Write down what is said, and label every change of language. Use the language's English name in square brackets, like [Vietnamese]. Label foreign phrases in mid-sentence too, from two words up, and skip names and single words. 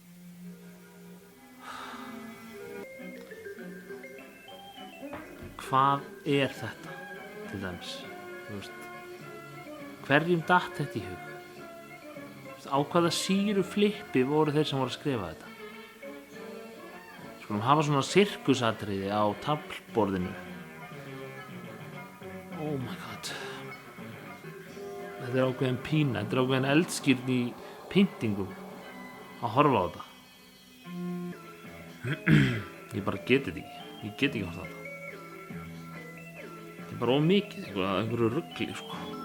[Icelandic] Hvað er þetta, til dæmis? Þú veist, hverjum datt þetta í hug? Á hvaða síru flippi voru þeir sem voru að skrifa þetta? Skulum hafa svona sirkusatriði á taflborðinu. [English] Oh my god. [Icelandic] Þetta er ákveðin pína, þetta er ákveðin eldskírn í pyntingum að horfa á þetta. Ég bara geti þetta ekki. Ég get ekki horft á þetta. Þetta er bara ómikið, einhverju rugli, sko.